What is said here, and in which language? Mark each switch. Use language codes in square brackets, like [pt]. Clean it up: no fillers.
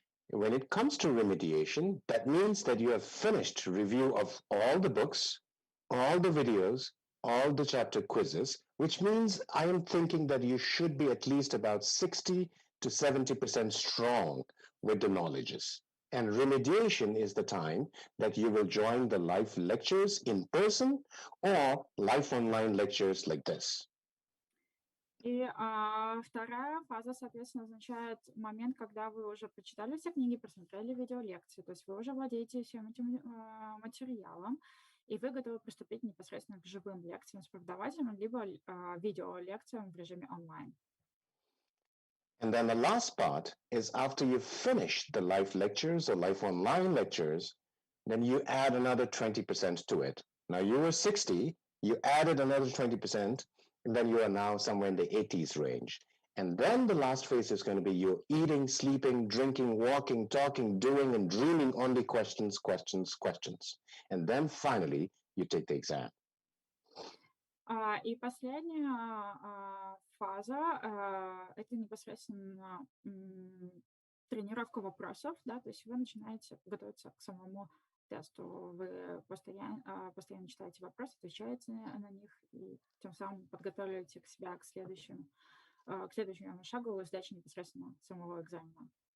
[en] When it comes to remediation, that means that you have finished review of all the books, all the videos, all the chapter quizzes, which means I am thinking that you should be at least about 60 to 70% strong with the knowledges. And remediation is the time that you will join the live lectures in person or live online lectures like this. [ru] И вторая фаза, соответственно, означает момент, когда вы уже прочитали все книги, просмотрели видеолекции, то есть вы уже владеете всем этим материалом, и вы готовы приступить непосредственно к живым лекциям с преподавателем, либо видеолекциям в режиме онлайн. [en] And then the last part is after you finish the live lectures or live online lectures, then you add another 20% to it. Now you were 60, you added another 20%, and then you are now somewhere in the 80s range. And then the last phase is going to be you eating, sleeping, drinking, walking, talking, doing, and dreaming only questions, questions, questions. And then finally, you take the exam. [ru] И последняя фаза это непосредственно тренировка вопросов, да, то есть вы начинаете готовиться к самому тесту, вы постоянно читаете вопросы, отвечаете на них, и тем самым подготавливаете себя к следующему шагу сдачи непосредственно самого экзамена.